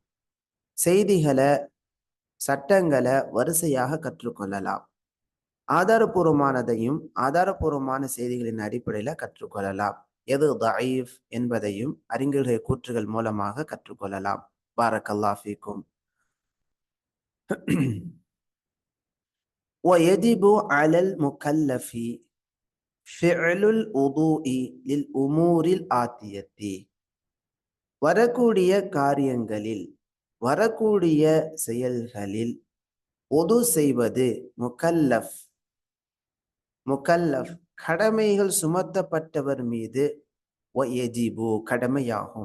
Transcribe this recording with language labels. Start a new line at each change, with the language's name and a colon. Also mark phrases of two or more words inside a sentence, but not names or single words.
Tamil: செய்திகளை, சட்டங்களை வரிசையாக கற்றுக்கொள்ளலாம். ஆதாரபூர்வமானதையும் ஆதாரபூர்வமான செய்திகளின் அடிப்படையில கற்றுக்கொள்ளலாம். எது தஈஃப் என்பதையும் அறிஞர்களுடைய கூற்றுகள் மூலமாக கற்றுக்கொள்ளலாம்.
Arabic: بارك الله فيكم. ويجب على المكلف فعل الوضوء للأمور الآتية.
Tamil: வரக்கூடிய காரியங்களில், வரக்கூடிய செயல்களில் உது செய்வது முகல்லஃப், முகல்லஃப் கடமைகள் சுமத்தப்பட்டவர் மீது வயஜிபு கடமையாகும்.